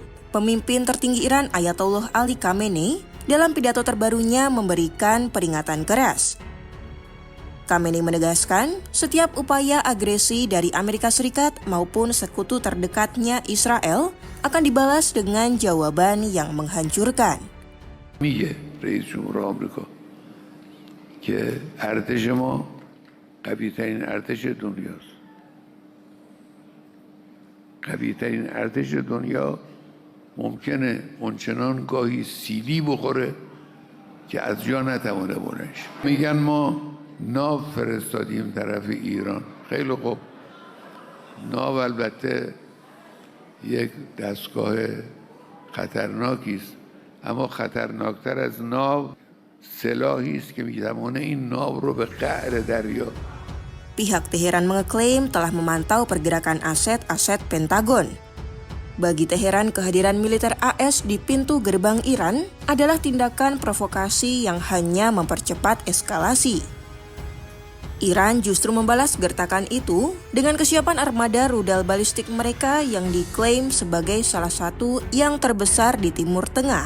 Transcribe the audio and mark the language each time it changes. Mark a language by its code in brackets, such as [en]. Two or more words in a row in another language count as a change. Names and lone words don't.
[id] Pemimpin tertinggi Iran Ayatollah Ali Khamenei dalam pidato terbarunya memberikan peringatan keras. Khamenei menegaskan setiap upaya agresi dari Amerika Serikat maupun sekutu terdekatnya Israel akan dibalas dengan jawaban yang menghancurkan. [fa] میگه رئیس جمهور آمریکا که ارتش ما قوی‌ترین ارتش دنیاست. قوی‌ترین ارتش دنیا ممکنه اونچنان گاهی سیلی بخوره که از جا نتوانه بلند شه. میگن ما ناو فرستادیم طرف ایران. خیلی خوب. ناو البته یک دستگاه خطرناکی است، اما خطرناکتر از ناو سلاحی است که میتوانه این ناو رو به قعر دریا. [id] Pihak Teheran mengeklaim telah memantau pergerakan aset-aset Pentagon. Bagi Teheran, kehadiran militer AS di pintu gerbang Iran adalah tindakan provokasi yang hanya mempercepat eskalasi. Iran justru membalas gertakan itu dengan kesiapan armada rudal balistik mereka yang diklaim sebagai salah satu yang terbesar di Timur Tengah.